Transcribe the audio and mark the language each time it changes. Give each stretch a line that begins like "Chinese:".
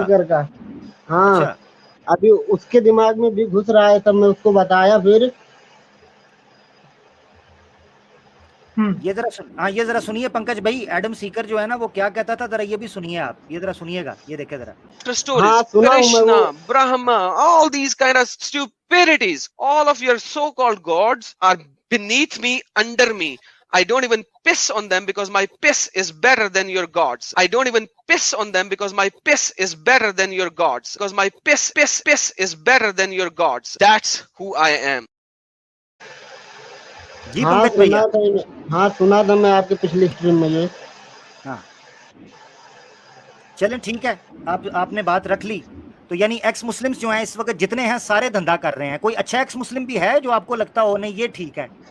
Hindi: सीकर का। हाँ अच्छा, अभी उसके दिमाग में भी घुस रहा है, तब मैं उसको बताया फिर। ये जरा सुनिए पंकज भाई, एडम सीकर जो है ना वो क्या कहता था, जरा ये भी सुनिए आप, ये जरा सुनिएगा, ये देखिए जरा। हाँ सुना हूँ मैं वो।
English: Krishna, Brahma, all these kind of stupidities. All of your so-called gods are beneath me, under me. I don't even piss on them because my piss is better than your gods. I don't even piss on them because my piss is better than your gods. Because my piss is better than your gods. That's who I am.
Hindi: जी हाँ पंकज भैया। सुना था, हाँ सुना था मैं आपके पिछली स्ट्रीम में ये। हाँ चलें ठीक है, आपने बात रख ली। तो यानी एक्स मुस्लिम्स जो हैं इस वक्त जितने हैं सारे धंधा कर रहे हैं। कोई अच्छा एक्स मुस्लिम भी है जो आपको लगता हो नहीं ये ठीक है?